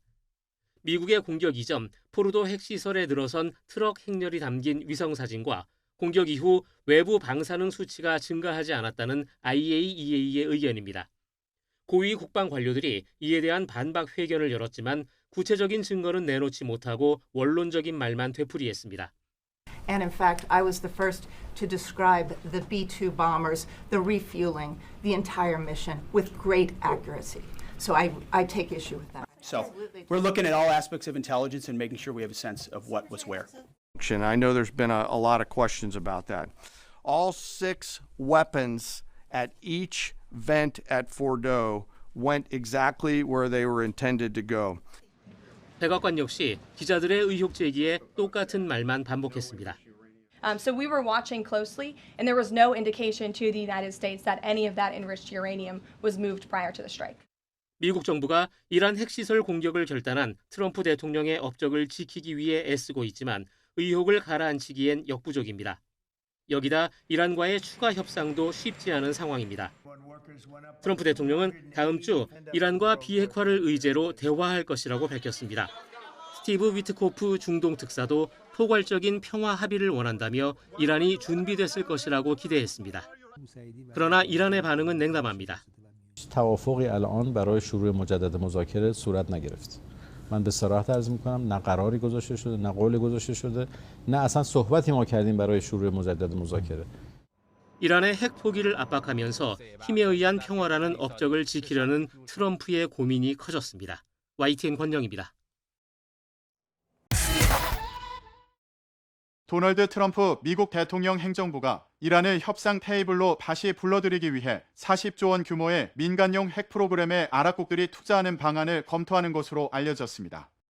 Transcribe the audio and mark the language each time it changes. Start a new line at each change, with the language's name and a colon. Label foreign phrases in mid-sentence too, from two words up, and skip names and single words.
Korean: 미국의 공격 이전 포르도 핵시설에 들어선 트럭 행렬이 담긴 위성사진과 공격 이후 외부 방사능 수치가 증가하지 않았다는 IAEA의 의견입니다. 고위 국방 관료들이 이에 대한 반박 회견을 열었지만 구체적인 증거는 내놓지 못하고 원론적인 말만 되풀이했습니다.
English: And in fact, I was the first to describe the B-2 bombers, the refueling, the entire mission with great accuracy. So I take issue with that. So we're looking at all aspects of intelligence and making sure we have a sense of what was where. I know there's been a lot of questions about that. All 6 weapons at each vent at Fordo went exactly where they were intended to go.
Korean: 백악관 역시 기자들의 의혹 제기에 똑같은 말만 반복했습니다.
English: So we were watching closely, and there was no indication to the United States that any of that enriched uranium was moved prior to the strike.
Korean: 미국 정부가 이란 핵시설 공격을 결단한 트럼프 대통령의 업적을 지키기 위해 애쓰고 있지만 의혹을 가라앉히기엔 역부족입니다. 여기다 이란과의 추가 협상도 쉽지 않은 상황입니다. 트럼프 대통령은 다음 주 이란과 비핵화를 의제로 대화할 것이라고 밝혔습니다. 스티브 위트코프 중동 특사도 포괄적인 평화 합의를 원한다며 이란이 준비됐을 것이라고 기대했습니다. 그러나 이란의 반응은 냉담합니다.
Persian: توافقی الان برای شروع مجدد مذاکره صورت نگرفت. من به صراحت عرض می‌کنم نه قراری گذاشته شده نه قولی گذاشته شده نه اصلا صحبتی ما کردیم برای شروع مجدد مذاکره.
Korean: 이란의 핵 포기를 압박하면서 힘에 의한 평화라는 업적을 지키려는 트럼프의 고민이 커졌습니다. YTN 권영입니다. 도널드 트럼프 미국 대통령 행정부가 이란을 협상 테이블로 다시 불러들이기 위해 40조 원 규모의 민간용 핵 프로그램에 아랍국들이 투자하는 방안을 검토하는 것으로 알려졌습니다.